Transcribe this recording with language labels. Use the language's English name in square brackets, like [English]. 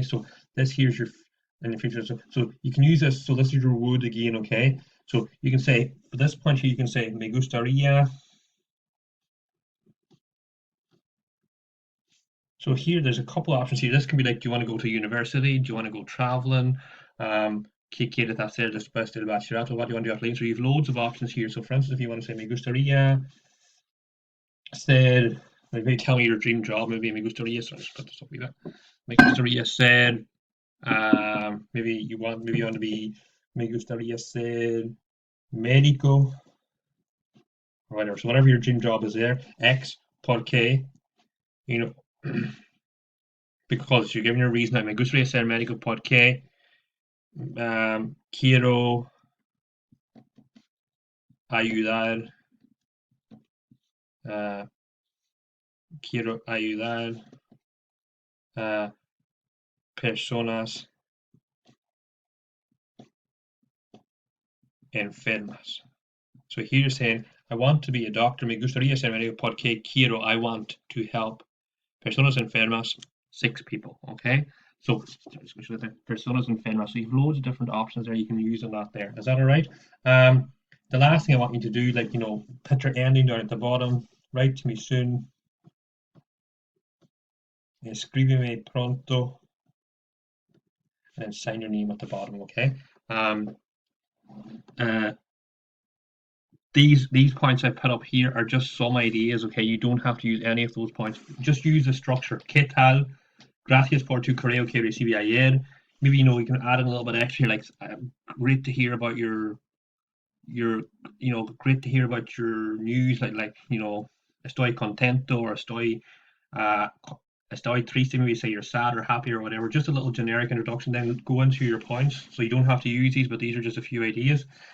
[English] So this here's your in the future. So you can use this. So this is your would again. Okay. So you can say for this point here, you can say [Spanish] me gustaría. [English] So here, there's a couple options here. This can be like, do you want to go to university? Do you want to go traveling? [Spanish] ¿Qué quieres hacer después del bachillerato? [English] What do you want to do after? So you have loads of options here. So for instance, if you want to say, [Spanish] me gustaría ser, [English] maybe tell me your dream job. [Spanish] Maybe me gustaría, [English] so I'll just put this up with that. [Spanish] Me gustaría ser, [English] maybe you want to be, [Spanish] me gustaría ser médico, [English] or whatever. So whatever your dream job is there. X, [Spanish] por qué, [English] you know, because you're giving a reason. [Spanish] Like, me gustaría ser médico porque quiero ayudar, uh, quiero ayudar a personas enfermas. [English] So here you're saying, I want to be a doctor. [Spanish] Me gustaría ser médico porque quiero, [English] I want to help [Spanish] personas enfermas, [English] 6 people, okay? [Spanish] So, personas enfermas. [English] So you have loads of different options there you can use on that there. Is that all right? The last thing I want you to do, like, put your ending down at the bottom. Write to me soon. [Spanish] Escríbeme pronto. [English] And then sign your name at the bottom, okay? Uh, these points I put up here are just some ideas, okay? You don't have to use any of those points. Just use the structure. [Spanish] ¿Qué tal? Gracias por tu correo que recibí ayer. [English] Maybe, you can add in a little bit extra, like, great to hear about great to hear about your news, like, [Spanish] estoy contento, [English] or uh, [Spanish] estoy triste, [English] maybe say you're sad or happy or whatever. Just a little generic introduction, then go into your points. So you don't have to use these, but these are just a few ideas.